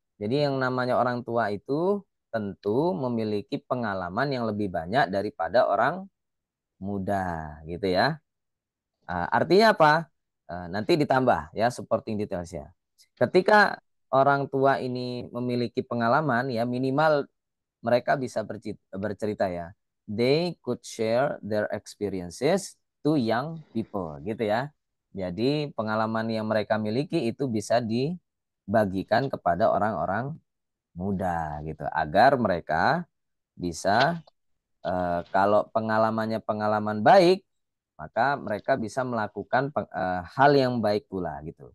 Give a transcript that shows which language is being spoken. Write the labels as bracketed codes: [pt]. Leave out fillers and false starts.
[id] Jadi yang namanya orang tua itu tentu memiliki pengalaman yang lebih banyak daripada orang muda gitu ya. Artinya apa? Nanti ditambah ya [en] supporting details [id] ya. Ketika orang tua ini memiliki pengalaman ya, minimal mereka bisa bercerita ya. [en] They could share their experiences to young people [id] gitu ya. Jadi pengalaman yang mereka miliki itu bisa dibagikan kepada orang-orang muda gitu, agar mereka bisa kalau pengalamannya pengalaman baik, maka mereka bisa melakukan hal yang baik pula gitu.